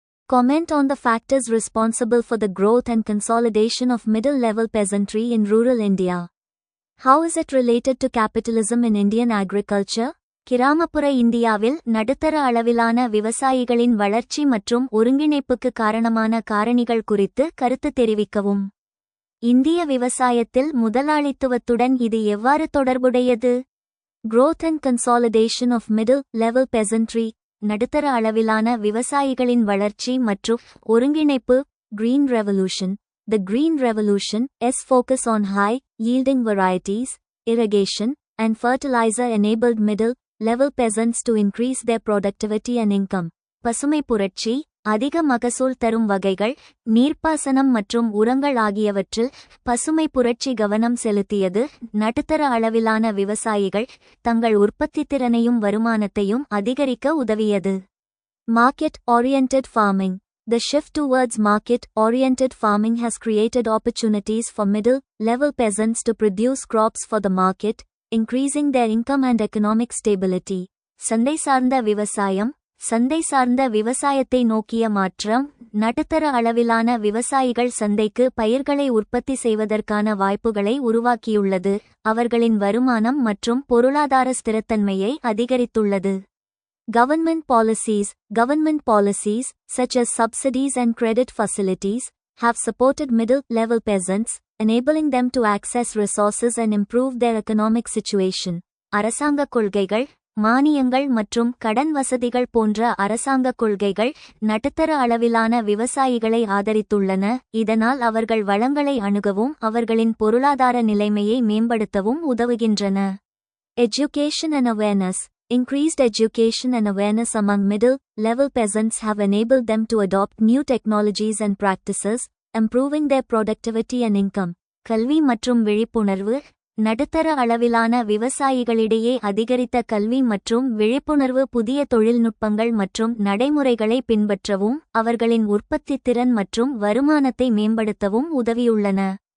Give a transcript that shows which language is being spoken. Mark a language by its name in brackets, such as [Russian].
[English] Comment on the factors responsible for the growth and consolidation of middle-level peasantry in rural India. How is it related to capitalism in Indian agriculture? [Tamil] கிராமப்புற இந்தியாவில் நடுத்தர அளவிலான விவசாயிகளின் வளர்ச்சி மற்றும் ஒருங்கிணைப்புக்கு காரணமான காரணிகள் குறித்து கருத்து தெரிவிக்கவும். இந்திய விவசாயத்தில் முதலாளித்துவத்துடன் இது எவ்வாறு தொடர்புடையது? [English] Growth and consolidation of middle-level peasantry. [Tamil] நடுத்தர அளவிலான விவசாயிகளின் வளர்ச்சி மற்றும் ஒருங்கிணைப்பு. [English] Green Revolution. The Green Revolution's focus on high-yielding varieties, irrigation, and fertilizer enabled middle-level peasants to increase their productivity and income. [Tamil] பசுமை புரட்சி அதிக மகசூல் தரும் வகைகள், நீர்ப்பாசனம் மற்றும் உரங்கள் ஆகியவற்றில் பசுமை புரட்சி கவனம் செலுத்தியது. நடுத்தர அளவிலான விவசாயிகள் தங்கள் உற்பத்தித்திறனையும் வருமானத்தையும் அதிகரிக்க உதவியது. [English] Market-oriented farming. The shift towards market-oriented farming has created opportunities for middle-level peasants to produce crops for the market, increasing their income and economic stability. [Tamil] சந்தை சார்ந்த விவசாயம். சந்தை சார்ந்த விவசாயத்தை நோக்கிய மாற்றம் நடுத்தர அளவிலான விவசாயிகள் சந்தைக்கு பயிர்களை உற்பத்தி செய்வதற்கான வாய்ப்புகளை உருவாக்கியுள்ளது. அவர்களின் வருமானம் மற்றும் பொருளாதார ஸ்திரத்தன்மையை அதிகரித்துள்ளது. [English] Government policies, such as subsidies and credit facilities, have supported middle-level peasants, enabling them to access resources and improve their economic situation. [Tamil] அரசாங்க கொள்கைகள், மானியங்கள் மற்றும் கடன் வசதிகள் போன்ற அரசாங்க கொள்கைகள் நடுத்தர அளவிலான விவசாயிகளை ஆதரித்துள்ளன. இதனால் அவர்கள் வளங்களை அணுகவும் அவர்களின் பொருளாதார நிலைமையை மேம்படுத்தவும் உதவுகின்றன. [English] Education and awareness. Increased education and awareness among middle-level peasants have enabled them to adopt new technologies and practices, improving their productivity and income. [Tamil] கல்வி மற்றும் விழிப்புணர்வு. நடுத்தர அளவிலான விவசாயிகளிடையே அதிகரித்த கல்வி மற்றும் விழிப்புணர்வு புதிய தொழில்நுட்பங்கள் மற்றும் நடைமுறைகளை பின்பற்றவும் அவர்களின் உற்பத்தித்திறன் மற்றும் வருமானத்தை மேம்படுத்தவும் உதவியுள்ளன.